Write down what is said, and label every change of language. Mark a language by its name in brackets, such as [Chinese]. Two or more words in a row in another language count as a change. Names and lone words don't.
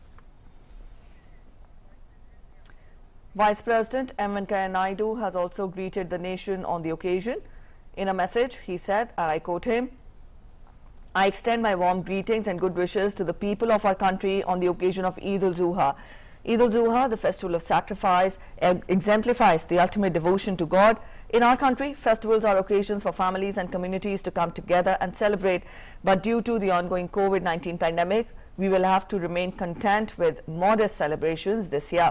[English] Vice President M. Venkaiah Naidu has also greeted the nation on the occasion. In a message, he said, and I quote him, I extend my warm greetings and good wishes to the people of our country on the occasion of Eid ul-Zuha. Eid ul-Zuha, the festival of sacrifice, exemplifies the ultimate devotion to God. In our country, festivals are occasions for families and communities to come together and celebrate. But due to the ongoing COVID-19 pandemic, we will have to remain content with modest celebrations this year.